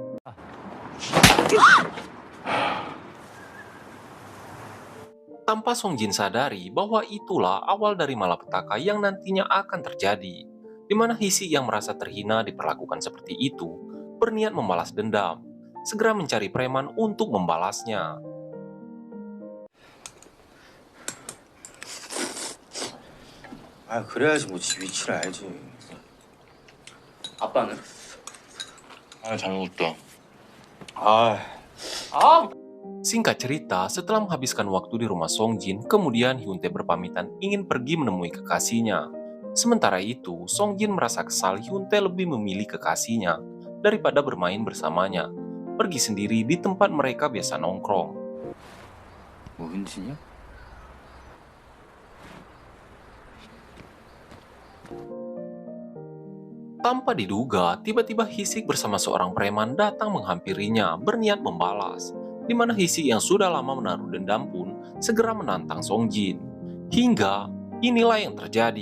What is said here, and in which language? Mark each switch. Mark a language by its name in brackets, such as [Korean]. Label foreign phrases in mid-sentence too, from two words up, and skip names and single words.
[Indonesian] Tanpa Song Jin sadari bahwa itulah awal dari malapetaka yang nantinya akan terjadi, di mana Hisik yang merasa terhina diperlakukan seperti itu, berniat membalas dendam, segera mencari preman untuk membalasnya. [Korean] 그래야지 뭐 지 위치를 알지. 아빠는? 잘못했다. [Indonesian] Singkat cerita, setelah menghabiskan waktu di rumah Song Jin, kemudian Hyun Tae berpamitan ingin pergi menemui kekasihnya. Sementara itu, Song Jin merasa kesal Hyun Tae lebih memilih kekasihnya daripada bermain bersamanya, pergi sendiri di tempat mereka biasa nongkrong. [Korean] 뭐 흔치냐? [Indonesian] Tanpa diduga, tiba-tiba Hisik bersama seorang preman datang menghampirinya berniat membalas, di mana Hisik yang sudah lama menaruh dendam pun segera menantang Song Jin. Hingga inilah yang terjadi.